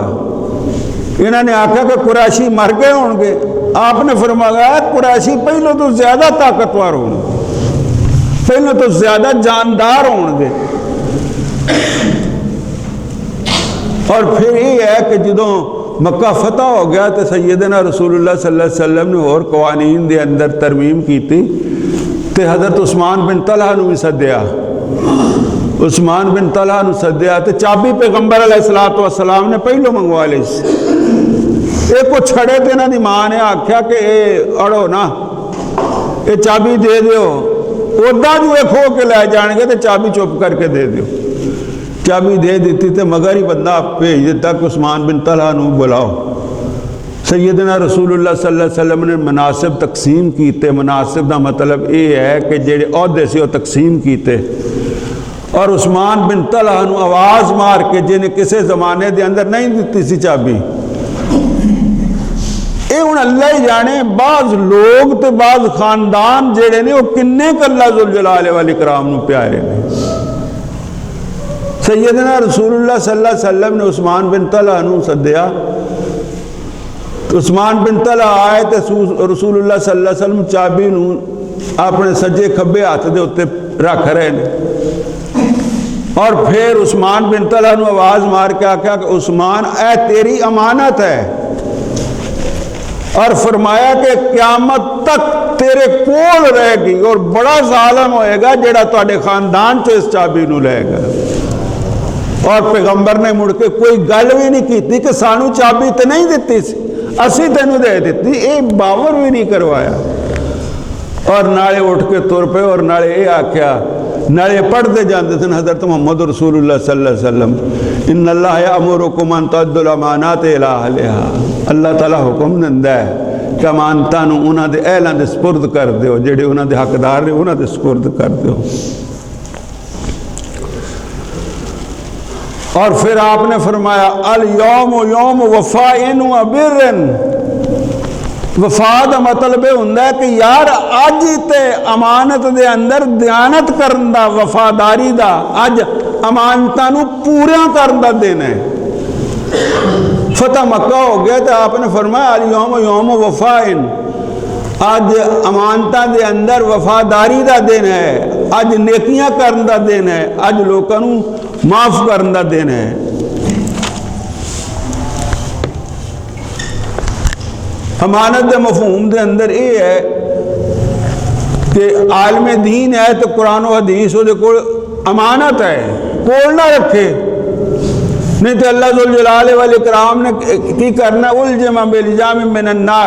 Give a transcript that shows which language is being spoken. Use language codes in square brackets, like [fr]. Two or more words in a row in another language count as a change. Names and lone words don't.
[pa] انہوں نے آکھا کہ قریشی مر گئے ہوں گے، آپ نے فرمایا قریشی پہلو تو زیادہ طاقتور ہوں گے، پہلو تو زیادہ جاندار ہوں گے۔ اور پھر یہ ہے کہ جدوں مکہ فتح ہو گیا تو سیدنا رسول اللہ [ar] صلی اللہ علیہ وسلم [pa] نے اور قوانین دے اندر ترمیم کی تھی، تے حضرت عثمان بن طلحہ نو بھی سدیا، عثمان بن طلحہ نو سدیا تے چابی پیغمبر علیہ السلام نے پہلو منگوا لی سی۔ ایک کو چھڑے تے نہ دی ماں نے آکھیا کہ اے اڑو نا، اے چابی دے دیو، اوڈا جو ایک ہو کے لے جان گے تے چابی چپ کر کے دے دیو۔ چابی دے دیتی تے مگر ہی بندہ بھیج دیتا کہ عثمان بن طلحہ نو بلاؤ۔ سیدنا رسول اللہ [ar] صلی اللہ علیہ وسلم [pa] نے مناسب تقسیم کیتے. مناسب دا مطلب یہ ہے کہ جڑے عہدے سے وہ تقسیم کیتے. اور عثمان بن طلحہ نو آواز مار کے جنہیں کسے زمانے دے اندر نہیں دیتی سی چابی. اے ہن اللہ ہی جانے بعض لوگ تے بعض خاندان جڑے نے وہ کنے ک اللہ ذوالجلال والاکرام نو پیارے نے. سیدنا رسول اللہ [ar] صلی اللہ علیہ وسلم [pa] نے عثمان بن طلحہ نو سدیا. عثمان بن طلحہ آئے تے رسول اللہ [ar] صلی اللہ علیہ وسلم [pa] چابی نو اپنے سجے کھبے ہاتھ دے اوتے رکھ رہے نے. اور پھر عثمان بن طلحہ نو آواز مار کے آکھا کہ عثمان اے تیری امانت ہے. اور فرمایا کہ قیامت تک تیرے کول رہے گی اور بڑا ظالم ہوئے گا جڑا تواڈے خاندان چ اس چابی نو لے گا. اور پیغمبر نے مڑ کے کوئی گل بھی نہیں کیتی کہ سانو چابی تے نہیں دیتی سی اسی تینوں دے دیتی. اے باور بھی نہیں کروایا. اور نالے اٹھ کے تر پے اور نالے یہ آکھیا نالے [ur] پڑھتے جانتے تھے [pa] حضرت محمد رسول اللہ [ar] صلی اللہ علیہ وسلم ان اللہ یامرکم ان تؤدوا الامانات الی اہلھا. [pa] اللہ تعالیٰ حکم دیندا ہے کہ امانتاں نو انہاں دے اہلاں دے سپرد کر دیو. جڑے انہاں دے حقدار نے انہاں دے سپرد کر دیو. اور پھر آپ نے فرمایا [ar] الیوم یوم وفاء و بر. [pa] وفا دا مطلب یہ ہوندا ہے کہ یار اج تے امانت دے اندر دیانت کرن دا وفاداری دا اج امانتاں نو پورا کرن دا دن ہے. فتح مکہ ہو گیا تو آپ نے فرمایا [ar] الیوم یوم وفاء. [pa] اج امانتاں دے اندر وفاداری دا دن ہے. اج نیکیاں کرن دا دن ہے. اج لوکاں نو معاف کرن دا دن ہے. امانت دے مفہوم دے اندر یہ ہے کہ عالم دین ہے تو قرآن و حدیث وہ کول امانت ہے کول نہ رکھے. نہیں تو اللہ ذوالجلال والاکرام نے کی کرنا [ar] الجم بالجام من النار.